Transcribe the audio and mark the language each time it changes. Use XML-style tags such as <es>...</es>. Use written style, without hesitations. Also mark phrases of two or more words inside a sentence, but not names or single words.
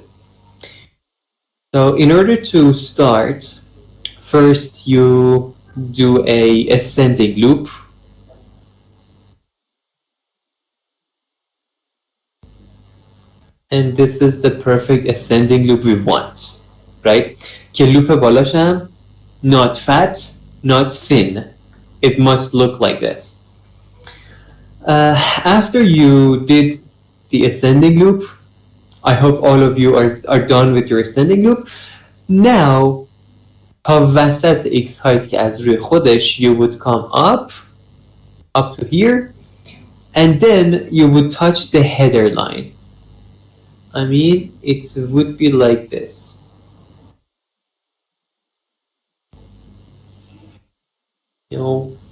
<en>So in order to start, first you do a ascending loop. And this is the perfect ascending loop we want, right?</en> <fa>که لوپ بالاشم,</fa> <en>not fat, not thin. It must look like this. After you did the ascending loop, I hope all of you are done with your ascending loop. Now,</en> <fa>تا وسط</fa> <en>x height</en> <fa>که از روی خودش,</fa> <en>you would come up to here, and then you would touch the header line. I mean, it would be like this. You know.</en>